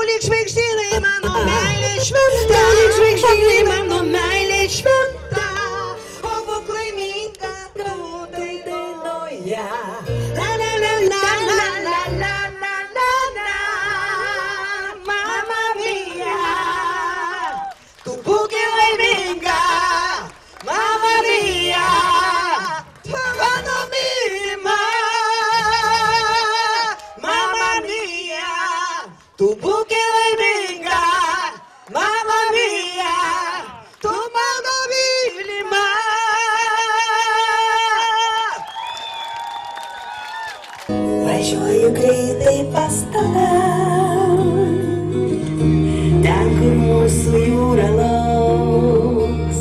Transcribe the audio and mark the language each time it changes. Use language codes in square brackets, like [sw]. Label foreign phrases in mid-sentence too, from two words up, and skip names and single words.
[lt] lyg žvaigždynai mano meilė šventa, tau lyg žvaigždynai mano meilė šventa, o būk laiminga tavo dainoje. La la la la la la la la la la, [it] mamma mia, [lt] tu būki laiminga, [it] mamma mia, [lt] tu mano mylima. [it] Mamma mia, [lt] tu būki laiminga, [it] mamma mia, [lt] tu mano mylima. Važiuoju greitai pas tave, ten, kur mūsų jūra lauks.